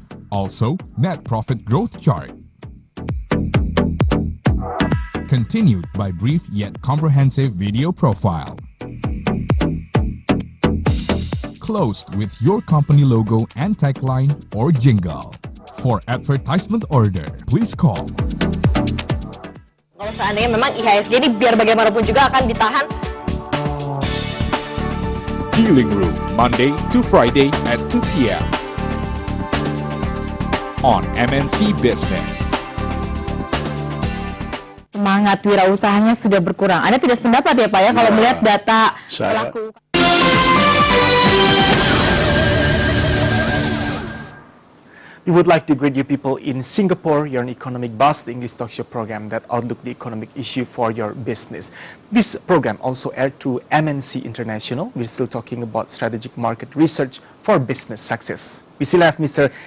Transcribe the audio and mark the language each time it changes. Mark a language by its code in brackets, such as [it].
[en] Also, net profit growth chart. Continued by brief yet comprehensive video profile. Closed with your company logo and tagline or jingle. For advertisement order, please call. [id] Kalau seandainya memang IHSG ini biar bagaimanapun juga akan ditahan. [en] Dealing Room, Monday to Friday at 2 p.m. on MNC Business. [id] Semangat wirausahanya sudah berkurang. Anda tidak sependapat ya Pak ya kalau melihat data pelaku. [en] We would like to greet you people in Singapore. You're on Economic Buzz, the English talk show program that outlook the economic issue for your business. This program also aired to MNC International. We're still talking about strategic market research for business success. We still have Mr.